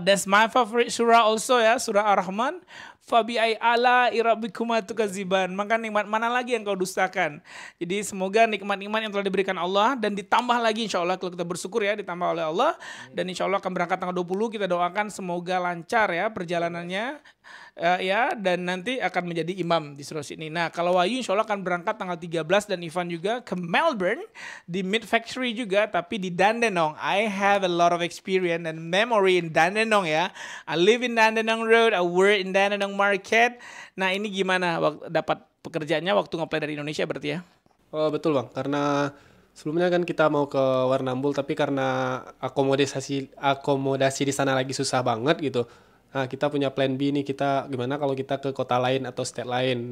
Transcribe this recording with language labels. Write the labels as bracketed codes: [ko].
[en] That's my favorite surah also ya, surah Ar-Rahman. [ar] Fabi'ai ala irabikuma tukaziban. [id] Maka nikmat mana lagi yang kau dustakan. Jadi semoga nikmat-nikmat yang telah diberikan Allah dan ditambah lagi insya Allah kalau kita bersyukur ya, ditambah oleh Allah. Dan insya Allah akan berangkat tanggal 20. Kita doakan semoga lancar ya perjalanannya. Ya, dan nanti akan menjadi imam di Surau Sydney. Nah kalau Wahyu insya Allah akan berangkat tanggal 13 dan Ivan juga ke Melbourne di Meat Factory juga, tapi di Dandenong. [en] I have a lot of experience and memory in Dandenong ya. I live in Dandenong Road, I work in Dandenong Market. [id] Nah ini gimana dapat pekerjaannya waktu nge-apply dari Indonesia berarti ya? Oh betul Bang, karena sebelumnya kan kita mau ke Warrnambool, tapi karena akomodasi di sana lagi susah banget gitu. Nah kita punya plan B nih, kita gimana kalau kita ke kota lain atau state lain.